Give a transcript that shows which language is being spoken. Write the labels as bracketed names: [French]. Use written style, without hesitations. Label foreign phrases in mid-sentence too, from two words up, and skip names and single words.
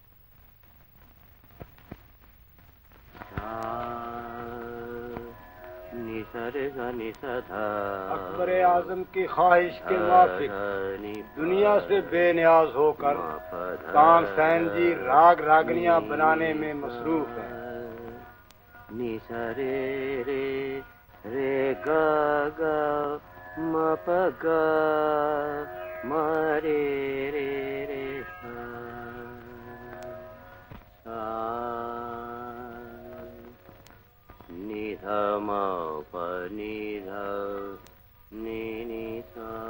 [Hindi] अकबर आजम की ख्वाहिश के मुताबिक दुनिया से बेनियाज होकर तानसेन जी राग रागनियां बनाने में मसरूफ हैं। नि सा रे रे रे गा गा म प गा म रे रे रे सा नि ध म प नि ध नि नि सा